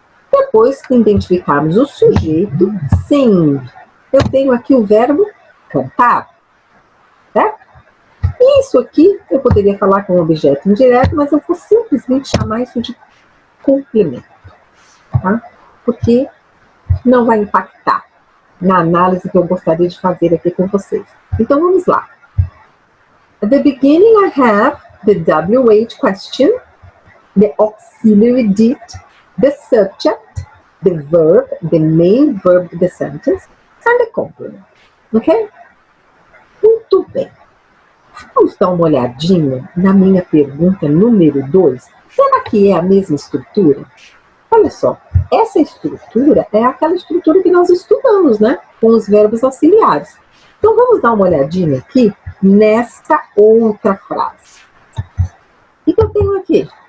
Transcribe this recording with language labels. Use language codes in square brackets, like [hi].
[pt] Depois que identificarmos o sujeito, sim, eu tenho aqui o verbo cantar, certo? Isso aqui eu poderia falar com um objeto indireto, mas eu vou simplesmente chamar isso de complemento, tá? Porque não vai impactar na análise que eu gostaria de fazer aqui com vocês. Então, vamos lá. [en] At the beginning, I have the WH question, the auxiliary did, the subject, the verb, the main verb of the sentence, and the complement. [pt] Ok? Muito bem. Vamos dar uma olhadinha na minha pergunta número 2. Será que é a mesma estrutura? Olha só, essa estrutura é aquela estrutura que nós estudamos, né? Com os verbos auxiliares. Então, vamos dar uma olhadinha aqui nessa outra frase. O que eu tenho aqui?